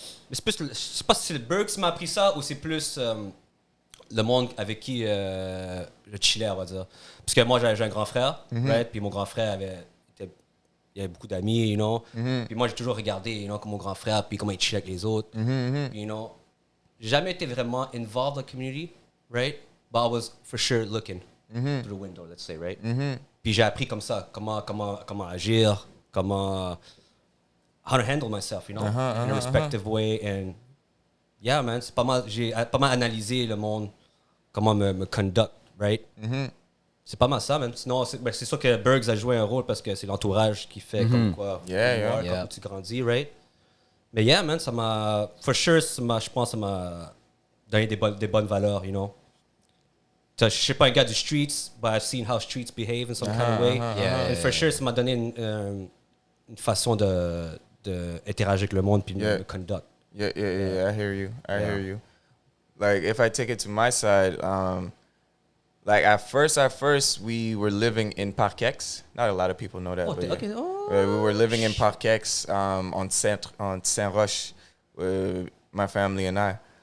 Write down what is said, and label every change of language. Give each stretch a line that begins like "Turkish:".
French: Mais c'est plus, je sais pas si c'est le Bergs qui m'a appris ça ou c'est plus le monde avec qui je chillais, on va dire. Parce que moi, j'ai un grand frère, right? Puis mon grand frère il avait beaucoup d'amis, Puis moi, j'ai toujours regardé, comme mon grand frère, puis comment il chillait avec les autres. Puis, j'ai jamais été vraiment
English: involved in the community, right? But I was for sure looking through the window, let's say, right?
French: Puis j'ai appris comme ça, comment agir,
English: how to handle myself, in a respective way. And yeah, man,
French: j'ai pas mal analysé le monde, comment me conduct, right? C'est pas mal ça, man. Sinon, c'est sûr que Bergs a joué un rôle parce que c'est l'entourage qui fait comme quoi, comme tu grandis, right? Mais
English: yeah, man,
French: ça m'a, for sure, je pense que ça m'a donné des bonnes valeurs, So, je suis pas un gars du streets,
English: but I've seen how streets behave in some kind of way. Yeah, and for sure,
French: ça m'a donné une façon de interagir avec le monde puis
English: Yeah.
French: le conduct.
English: Yeah. I hear you. I hear you. Like if I take it to my side, like at first we were living in Parc X. Not a lot of people know that. Oh, but yeah. okay. Oh. We were living in Parc X on Saint Roch, my family and I.